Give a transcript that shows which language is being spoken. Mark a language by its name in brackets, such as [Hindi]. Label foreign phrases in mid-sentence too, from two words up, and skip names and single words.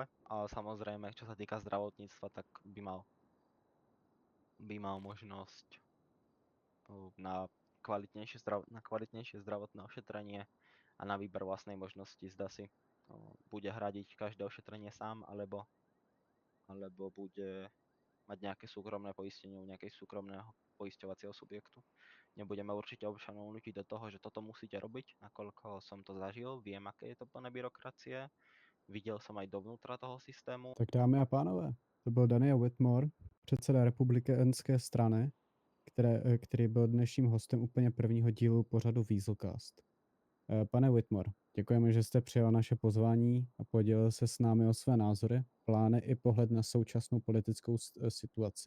[Slovak] A samozrejme, čo sa týka zdravotníctva, tak by mal možnosť na kvalitnejšie zdravotné ošetrenie a na výber vlastnej možnosti, zda si bude hradiť každé ošetrenie sám, alebo bude mať nejaké súkromné poistenie u nejakej súkromného poisťovacieho subjektu. Nebudeme určite občanov nútiť do toho, že toto musíte robiť, nakoľko som to zažil, viem, aké je to plné byrokracie, videl som aj dovnútra toho systému. [Czech] Tak dámy a pánové, to byl Daniel Whitmore, předseda republikánské strany, který byl dnešním hostem úplně prvního dílu pořadu Weaselcast. Pane Whitmore, děkujeme, že jste přijal naše pozvání a podělil se s námi o své názory, plány i pohled na současnou politickou situaci.